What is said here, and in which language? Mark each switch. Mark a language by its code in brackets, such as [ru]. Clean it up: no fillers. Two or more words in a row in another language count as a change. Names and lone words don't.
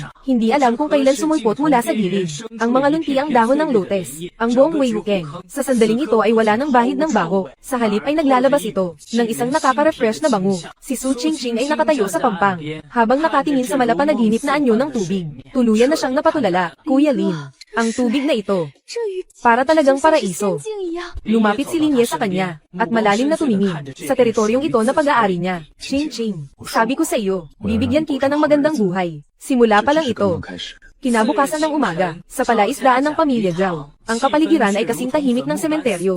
[tl] Hindi alam kung kailan sumulpot mula sa gilid. Ang mga lunti ang dahon ng lotes, ang buong Weihukeng. Sa sandaling ito ay wala ng bahid ng baho, sa halip ay naglalabas ito, ng isang nakaka-refresh na bango. Si Su Chingching ay nakatayo sa pampang, habang nakatingin sa malapanaginip na anyo ng tubig. Tuluyan na siyang napatulala. Kuya Lin, ang tubig na ito, [zh] 这与 [tl] para talagang [zh] 仙 [tl] paraiso. [zh] 境一样。 [tl] Lumapit si Linye sa kanya, at malalim na tumingin, sa teritoryong ito na pag-aari niya. Ching-ching, sabi ko sa iyo, bibigyan kita ng magandang buhay. Simula pa lang ito. Kinabukasan ng umaga, sa palaisdaan ng pamilya Zhao, ang kapaligiran ay kasing tahimik ng sementeryo.